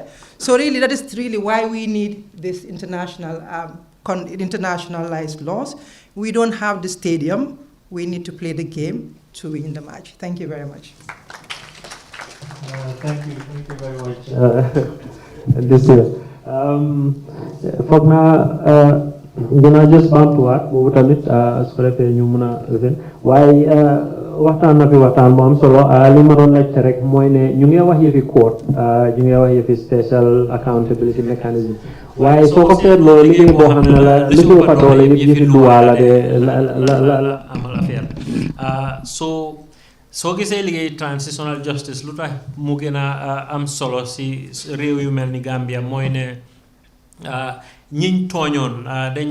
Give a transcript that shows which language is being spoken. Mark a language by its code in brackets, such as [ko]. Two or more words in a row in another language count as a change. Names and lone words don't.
[en] So really, that is really why we need this internationalized laws. We don't have the stadium. We need to play the game to win the match. Thank you very much. Thank you very much. This year. [wo] Foog naa dinaa just baamtuwaat boobu tamit su ko defee ñu mun a waaye waxtaan na fi waxtaan bu am solo li ma doon laajte rek mooy ne ñu ngi wax yëfi court ñu ngi wax yëfi [en] special accountability mechanism [wo] waaye soo ko seetloo liggéey boo xam ne la li ko fa doole yëpp yëfi luwaa la de la amal affaire soo gisee liggéey [en] transitional justice [wo] lu tax mu gën a am solo si réew yu mel ni Gambia mooy ne ñiñ tooñoon dañ